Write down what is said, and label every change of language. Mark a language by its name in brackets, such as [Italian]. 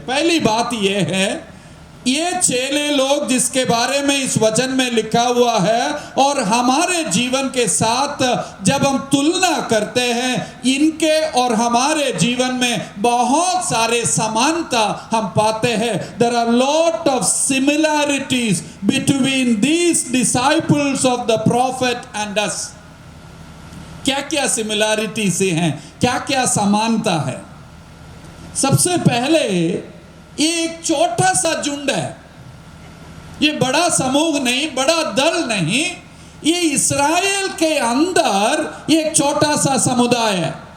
[Hindi] पहली बात यह है, ये चेले लोग जिसके बारे में इस वचन में लिखा हुआ है और हमारे जीवन के साथ जब हम तुलना करते हैं, इनके और हमारे जीवन में बहुत सारे समानता हम पाते हैं। [English] There are lot of similarities between these disciples of the prophet and us। [Hindi] क्या क्या सिमिलैरिटी से हैं, क्या क्या समानता है? सबसे पहले एक छोटा सा झुंड है, ये बड़ा समूह नहीं, बड़ा दल नहीं, ये इस्राएल के अंदर एक छोटा सा समुदाय है।